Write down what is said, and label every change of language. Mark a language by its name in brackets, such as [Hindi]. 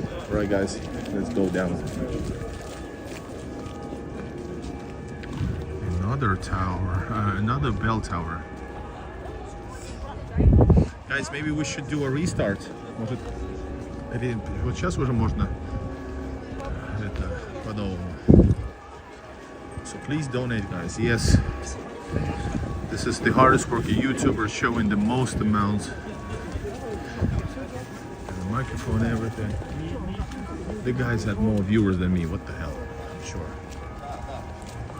[English] Alright, guys, let's go down. Another tower, another bell tower. Guys, maybe we should do a restart. [Russian] Может, вот сейчас уже можно это по-новому. [English] So please donate, guys. Yes, this is the hardest working YouTuber showing the most amount. The microphone, everything. The guys have more viewers than me. What the hell? I'm sure.